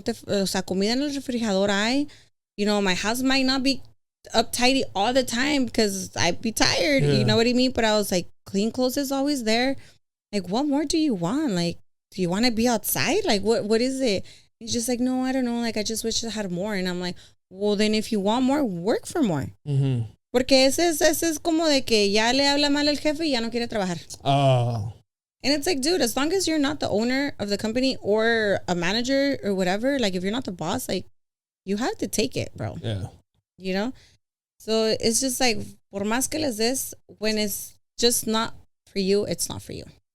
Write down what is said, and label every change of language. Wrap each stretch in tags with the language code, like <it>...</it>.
<es>O sea, comida en el refrigerador hay.</es> <en>My house might not be up tidy all the time because I'd be tired. You know what I mean? But I was like, clean clothes is always there. Like, what more do you want? Like, do you want to be outside? Like, what is it? He's just like, no, I don't know. Like, I just wish I had more. And I'm like, well, then if you want more, work for more. Mm-hmm.</en> <es>Porque ese es como de que ya le habla mal el jefe y ya no quiere trabajar.</es> <en>Oh. And it's like, dude, as long as you're not the owner of the company or a manager or whatever, like, if you're not the boss, like, you have to take it, bro. Yeah. So it's just like,</en> <es>por más que les des,</es> <en>when it's just not for you, it's not for you.</en>